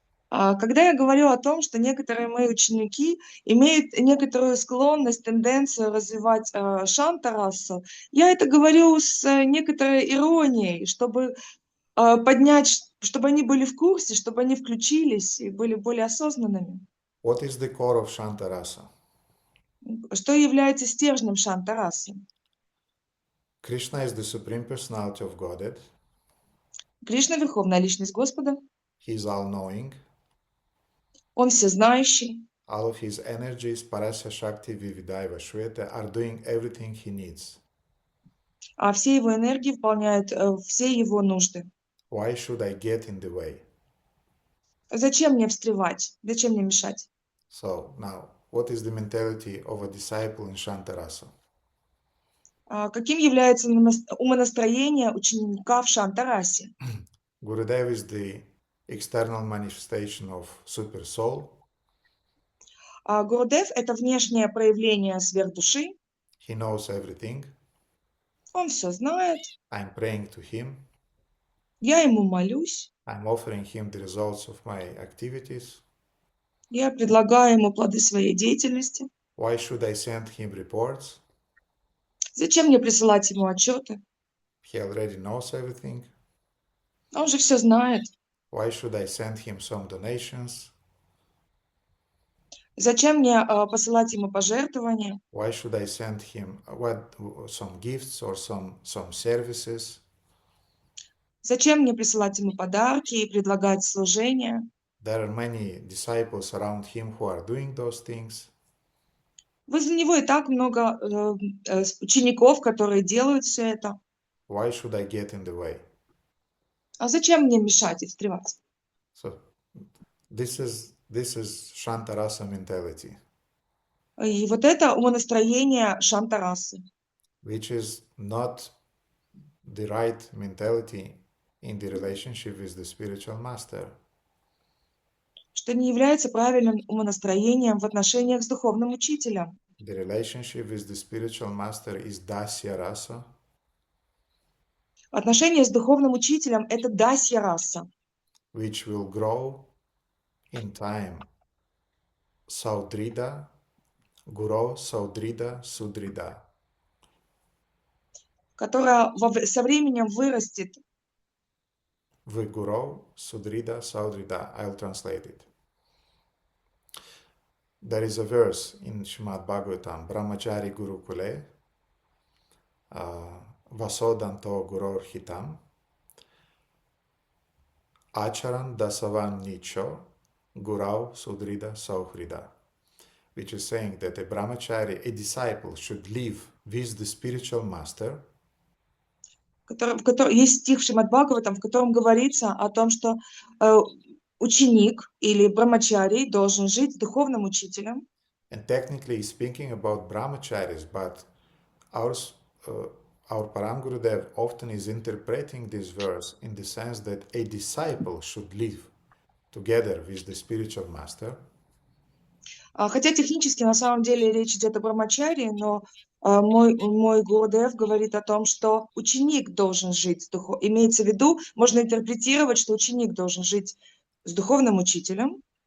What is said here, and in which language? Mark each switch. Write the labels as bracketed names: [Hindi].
[Russian] Когда я говорю о том, что некоторые мои ученики имеют некоторую склонность, тенденцию развивать шантарасу, я это говорю с некоторой иронией, чтобы поднять, чтобы они были в курсе, чтобы они включились и были более осознанными. [English] What is the core of Shantarasa? [Russian] Что является стержнем шантарасы? [English] Krishna is the Supreme Personality of Godhead. [Russian] Кришна — Верховная Личность Господа. [English] He is all-knowing. [Russian] Он всезнающий. [English] All of his energies, [Sanskrit] Parasya Shakti, Vividaiva Shveta, [English] are doing everything he needs. [Russian] А все его энергии выполняют все его нужды. [English] Why should I get in the way? [Russian] Зачем мне встревать? Зачем мне мешать? [English] So now, what is the mentality of a disciple in Shantarasa? [Russian] Каким является умонастроение ученика в Шантарасе? [English] Gurudev is the external manifestation of Super Soul. [Russian] Гурудев — это внешнее проявление сверхдуши. [English] He knows everything. [Russian] Он все знает. [English] I'm praying to him. [Russian] Я ему молюсь. [English] I'm offering him the results of my activities. [Russian] Я предлагаю ему плоды своей деятельности. [English] Why should I send him reports? [Russian] Зачем мне присылать ему отчеты? [English] He already knows everything. [Russian] Он же все знает. [English] Why should I send him some donations? [Russian] Зачем мне посылать ему пожертвования? [English] Why should I send him some gifts or some services? [Russian] Зачем мне присылать ему подарки и предлагать служение? [English] There are many disciples around him who are doing those things. [Russian] Возле него и так много учеников, которые делают все это. [English] Why should I get in the way? [Russian] А зачем мне мешать и встревать? [English] So this is Shantarasa mentality, [Russian] И вот это умонастроение Шантарасы, [English] which is not the right mentality in the relationship with the spiritual master. [Russian] что не является правильным умонастроением в отношениях с духовным учителем. [English] The relationship with the spiritual master is dasya rasa, [Russian] Отношения с духовным учителем – это дасья раса, [English] which will grow in time. [Sanskrit] Saudrida, Guru Saudrida Sudrida. [Russian] которая со временем вырастет. [Sanskrit] V Guru Sudrida Saudrida. [English] I'll translate it. There is a verse in Srimad Bhagavatam, [Sanskrit] Brahmachari Gurukule, Vasodanto Guror Hitam, Acharan Dasavan Nicho, Gurau Sudrida Sauhrida, [English] which is saying that a brahmachari, a disciple, should live with the spiritual master. [Russian] Есть стих в Шримад Бхагаватам, в котором говорится о том, что ученик или брамачари должен жить с духовным учителем. [English] And technically speaking about brahmacharis, but our Param Gurudev often is interpreting this verse in the sense that a disciple should live together with the spiritual master. [Russian] Хотя технически на самом деле речь идет о брамачаре, но мой Гурудев говорит о том, что ученик должен жить с духовным. Имеется в виду, можно интерпретировать, что ученик должен жить с духовным учителем.